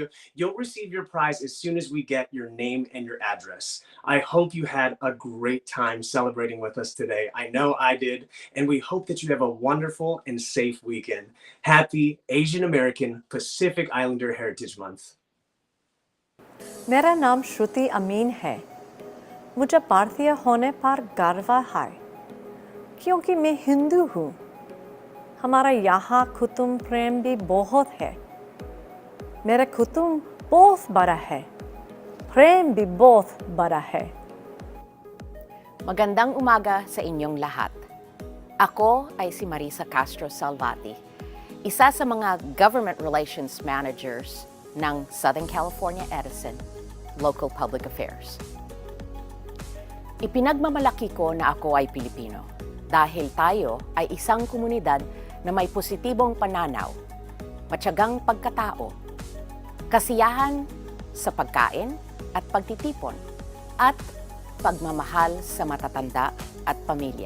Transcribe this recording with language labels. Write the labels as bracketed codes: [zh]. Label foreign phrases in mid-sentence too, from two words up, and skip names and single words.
[en] You'll receive your prize as soon as we get your name and your address. I hope you had a great time celebrating with us today. I know I did, and we hope that you have a wonderful and safe weekend. Happy Asian American Pacific Islander Heritage Month. [hi] मेरा नाम श्रुति अमीन है। मुझे भारतीय होने पर गर्व है, क्योंकि मैं हिंदू हूँ। हमारा यहाँ कुटुंब प्रेम भी बहुत है। मेरा कुटुंब बहुत बड़ा है। प्रेम भी बहुत बड़ा है। [tl] Magandang umaga sa inyong lahat. Ako ay si Marisa Castro Salvati, isa sa mga [en] Government Relations Managers [tl] ng Southern California Edison Local Public Affairs. Ipinagmamalaki ko na ako ay Pilipino dahil tayo ay isang komunidad na may positibong pananaw, matyagang pagkatao, kasiyahan sa pagkain at pagtitipon, at pagmamahal sa matatanda at pamilya.